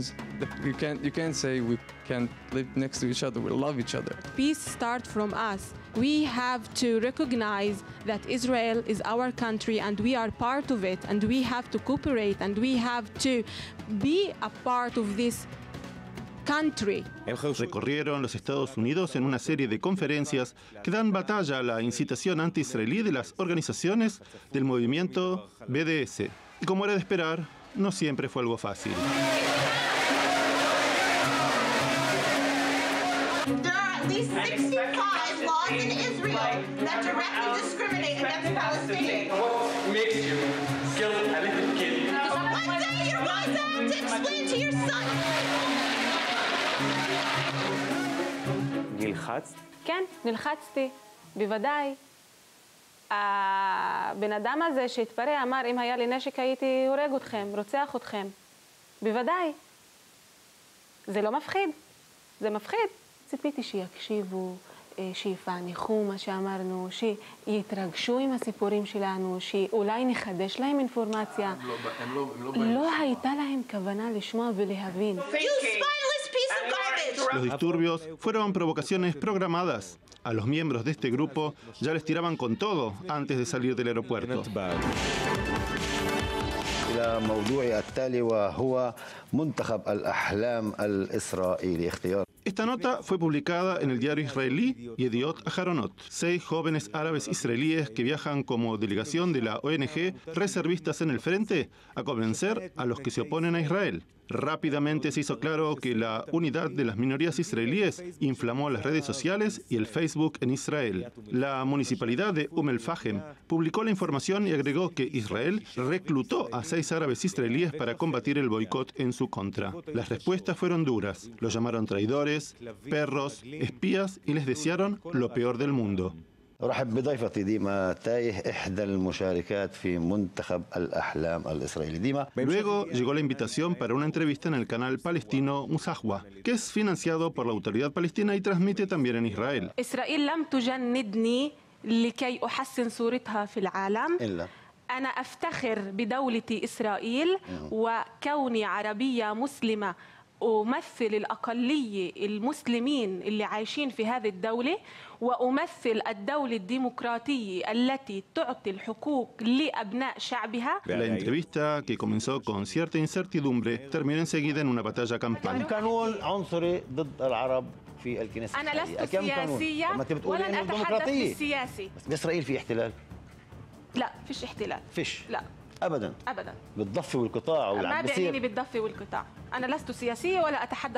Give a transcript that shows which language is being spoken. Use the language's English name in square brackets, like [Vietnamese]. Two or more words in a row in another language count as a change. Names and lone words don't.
[English] You can't say we can't live next to each other. We love each other. Peace starts from us. We have to recognize that Israel is our country and we are part of it, and we have to cooperate and we have to be a part of this country. [Spanish] Recorrieron los Estados Unidos en una serie de conferencias que dan batalla a la incitación anti-israelí de las organizaciones del movimiento BDS. Y como era de esperar, no siempre fue algo fácil. [English] There are at least 65 laws in Israel that directly discriminate against Palestinians. What makes you kill a little kid? One day you're going to have to explain to your son. [Hebrew] נלחצת? כן, נלחצתי, בוודאי. הבן אדם הזה שהתפרע אמר, אם היה לי נשק הייתי הורג אתכם, רוצח אתכם. בוודאי. זה לא מפחיד, זה מפחיד. ציפיתי שיקשיבו, שיפענחו מה שאמרנו, שיתרגשו עם הסיפורים שלנו, שאולי נחדש להם אינפורמציה. לא הייתה להם כוונה לשמוע ולהבין. [Spanish] Los disturbios fueron provocaciones programadas. A los miembros de este grupo ya les tiraban con todo antes de salir del aeropuerto. [Arabic] إلى موضوع التالي وهو منتخب الأحلام الإسرائيلي اختيار. [Spanish] Esta nota fue publicada en el diario israelí Yediot Aharonot. 6 jóvenes árabes israelíes que viajan como delegación de la ONG Reservistas en el Frente a convencer a los que se oponen a Israel. Rápidamente se hizo claro que la unidad de las minorías israelíes inflamó las redes sociales y el Facebook en Israel. La municipalidad de el-Fahem publicó la información y agregó que Israel reclutó a 6 árabes israelíes para combatir el boicot en su contra. Las respuestas fueron duras. Los llamaron traidores, perros, espías y les desearon lo peor del mundo. [Arabic] أرحب بضيفتي ديما تايه إحدى المشاركات في منتخب الأحلام الإسرائيلي. ديما. [Spanish] Luego llegó la invitación para una entrevista en el canal palestino Musahwa, que es financiado por la autoridad palestina y transmite también en Israel. [Arabic] إسرائيل لم تجندني لكي أحسن صورتها في العالم. إلا. أنا أفتخر بدولتي إسرائيل وكوني عربية مسلمة أمثل الأقلية المسلمين اللي عايشين في هذه الدولة وأمثل الدولة الديمقراطية التي تعطي الحقوق لأبناء شعبها. [Spanish] La entrevista, que comenzó con cierta incertidumbre, terminó enseguida en una batalla campal. [Arabic] قانون عنصري ضد العرب في الكنيسة. أنا لست سياسية ولن أتحدث بالسياسي. بس بإسرائيل في احتلال؟ لا، فيش احتلال. فيش؟ لا. أبدا. أبدا. بالضفة والقطاع ما بيعنيني بالضفة والقطاع. أنا لست سياسية ولا أتحدث